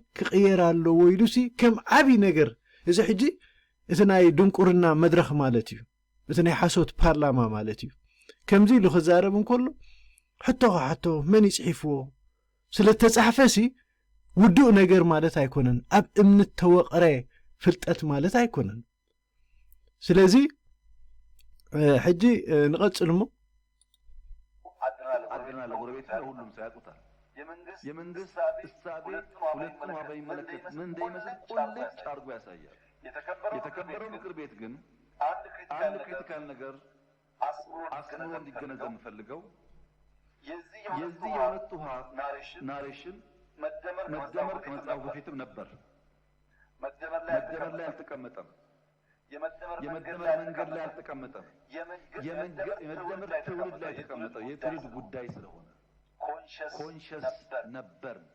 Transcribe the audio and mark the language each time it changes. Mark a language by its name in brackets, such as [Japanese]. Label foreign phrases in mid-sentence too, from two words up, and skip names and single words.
[Tigrinya] ክቕየር ኣለዎ ኢሉሲ ከም ዓብዪ ነገር እዚ ሕጂ እቲ ናይ ድንቁርና መድረኽ ማለት እዩ እቲ ናይ ሓሶት ፓርላማ ማለት እዩ ከምዚ ኢሉ ክዛረብ እንከሎ ሕቶ ሓቶ መን ይጽሒፍዎ ስለተጻሕፈሲ ውዱእ ነገር ማለት ኣይኮነን ኣብ እምነት ተወቕረ ፍልጠት ማለት ኣይኮነን ስለዚ ሕጂ ንቐጽል እሞ [Amharic] አድርና ለጎረቤት ሁሉም ሰው ያውቁታል። የመንግስት እሳቤ ሁለቱም በሚመለከት ምን እንደሚመስል ቁልጭ አድርጎ ያሳያል። የተከበረው ምክር ቤት ግን አንድ ክሪቲካል ነገር አስምሮ እንዲገነዘብ የምፈልገው የዚህ የሁለቱ ናሬሽን መደመር ከመጽሐፉ በፊትም ነበር። መደመር ላይ አልተቀመጠም። የመደመር መንገድ ላይ አልተቀመጠም። የመደመር ትውልድ ላይ ተቀመጠው የትውልድ ጉዳይ ስለሆነ ኮንሸስ ነበር።